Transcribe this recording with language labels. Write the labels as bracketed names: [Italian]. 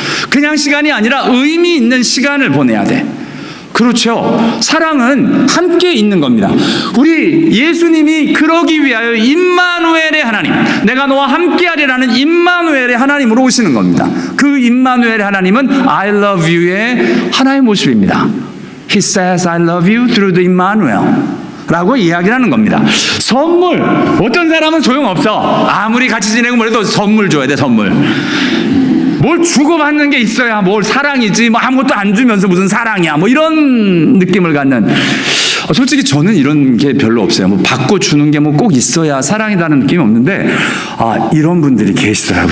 [Korean] 그냥 시간이 아니라 의미 있는 시간을 보내야 돼. 그렇죠. 사랑은 함께 있는 겁니다. 우리 예수님이 그러기 위하여 임마누엘의 하나님, 내가 너와 함께하리라는 임마누엘의 하나님으로 오시는 겁니다. 그 임마누엘의 하나님은 [English] I love you [Korean] 의 하나의 모습입니다. [English] He says I love you through the Emmanuel [Korean] 라고 이야기를 하는 겁니다. 선물, 어떤 사람은 소용없어. 아무리 같이 지내고 뭐래도 선물 줘야 돼. 선물. 뭘 주고받는 게 있어야 뭘 사랑이지, 뭐 아무것도 안 주면서 무슨 사랑이야, 뭐 이런 느낌을 갖는. 솔직히 저는 이런 게 별로 없어요. 뭐 받고 주는 게 뭐 꼭 있어야 사랑이라는 느낌이 없는데, 이런 분들이 계시더라고요.